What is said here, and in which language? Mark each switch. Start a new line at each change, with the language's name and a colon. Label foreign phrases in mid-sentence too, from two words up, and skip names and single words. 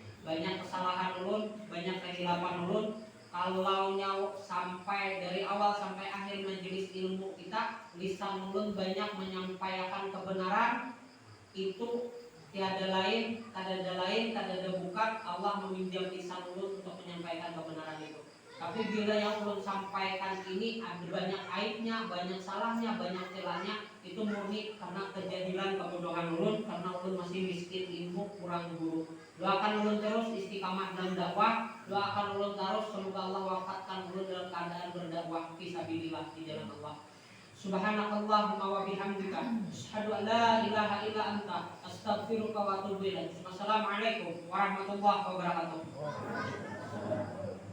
Banjar: Banyak kesalahan ulun, banyak kehilapan ulun. Kalau nyawa sampai dari awal sampai akhir majelis ilmu kita, lisan ulun banyak menyampaikan kebenaran, itu tiada lain, tiada bukan Allah meminjam lisan ulun untuk menyampaikan kebenaran itu. Tapi bila yang ulun sampaikan ini ada banyak aibnya, banyak salahnya, banyak celahnya, itu murni karena kejahilan kebodohan ulun, karena ulun masih miskin ilmu, kurang guru. Doakan ulun terus istiqamah dalam dakwah, doakan ulun terus semoga Allah wafatkan ulun dalam keadaan berdakwah fisabilillah di jalan Allah.
Arabic: سبحانك اللهم وبحمدك أشهد أن لا إله إلا أنت أستغفرك وأتوب إليك. والسلام عليكم ورحمة الله وبركاته.